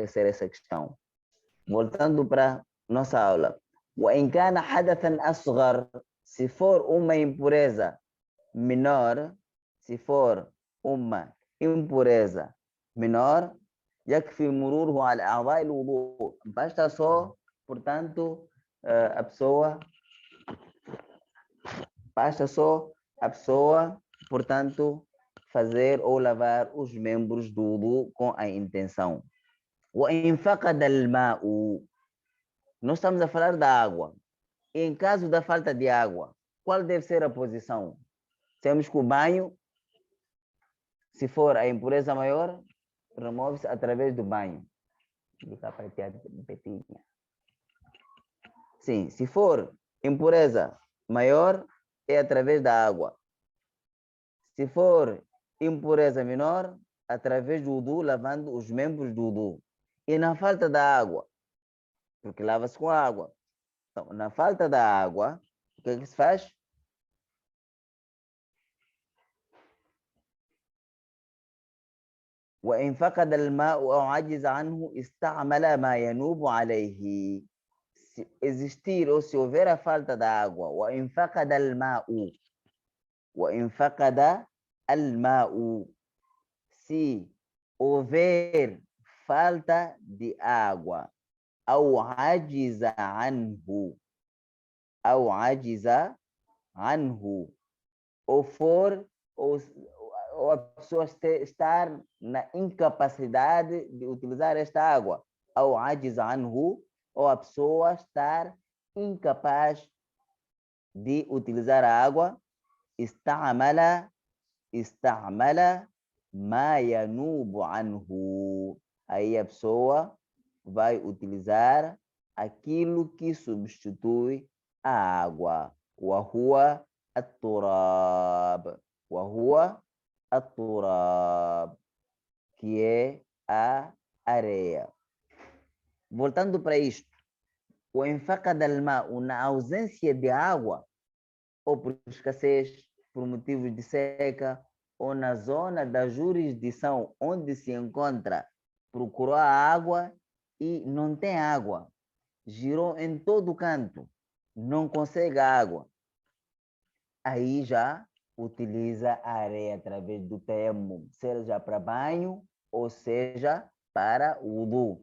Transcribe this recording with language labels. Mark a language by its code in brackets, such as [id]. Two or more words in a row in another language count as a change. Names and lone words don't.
[pt] Estava a esquecer essa questão. Voltando para nossa aula. [ar] وإن كان حدثا أصغر, [pt] se for uma impureza menor, se for uma impureza menor, [ar] يكفي مروره على أعضاء الوضوء. [pt] Basta só, portanto, a pessoa, portanto, fazer ou lavar os membros do wudu com a intenção. [ar] وإن فقد الماء, [pt] nós estamos a falar da água. Em caso da falta de água, qual deve ser a posição? Temos que o banho, se for a impureza maior, remove-se através do banho. Sim, se for impureza maior, é através da água. Se for impureza menor, através do wudu, lavando os membros do wudu. E na falta da água, porque lava-se com água. Então, na falta da água, o que é que se faz? [ar] وإن فقد الماء أو عجز عنه استعمل ما ينوب عليه. [pt] Se existir ou se houver a falta da água, [ar] وإن فقد الماء, وإن فقد الماء, [pt] se houver falta de água, [ar] أو عجز عنه, أو عجز عنه, [pt] ou for, ou a pessoa estar na incapacidade de utilizar esta água, [ar] أو عجز عنه, [pt] ou a pessoa estar incapaz de utilizar a água, [ar] استعمل ما ينوب عنه. [pt] Aí a pessoa vai utilizar aquilo que substitui a água. [ar] وهو التراب. وهو التراب, [pt] que é a areia. Voltando para isto, [ar] وإن فقد الماء, [pt] na ausência de água, ou por escassez, por motivos de seca, ou na zona da jurisdição onde se encontra, procurou a água e não tem água, girou em todo canto, não consegue água, aí já utiliza a areia através do tayammum, seja para banho ou seja para o wudu.